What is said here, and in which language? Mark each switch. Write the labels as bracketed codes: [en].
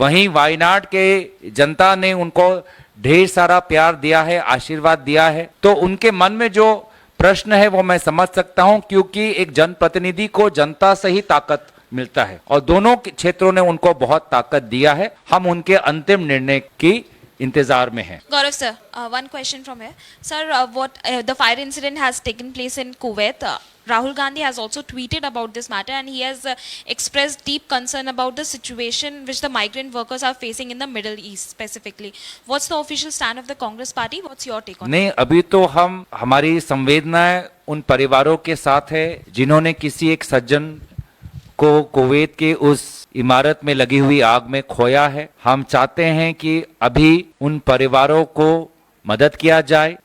[hi] वहीं वायनाड के जनता ने उनको ढेर सारा प्यार दिया है, आशीर्वाद दिया है। तो उनके मन में जो प्रश्न है वो मैं समझ सकता हूं, क्योंकि एक जनप्रतिनिधि को जनता से ही ताकत मिलता है, और दोनों क्षेत्रों ने उनको बहुत ताकत दिया है। हम उनके अंतिम निर्णय की इंतजार में हैं। [en] Gaurav sir, one question from here. Sir, what the fire incident has taken place in Kuwait. Rahul Gandhi has also tweeted about this matter, and he has expressed deep concern about the situation which the migrant workers are facing in the Middle East specifically. What's the official stand of the Congress party? What's your take on it? [hi] नहीं, अभी तो हमारी संवेदनाएं उन परिवारों के साथ है जिन्होंने किसी एक सज्जन को कुवैत के उस इमारत में लगी हुई आग में खोया है। हम चाहते हैं कि अभी उन परिवारों को मदद किया जाए।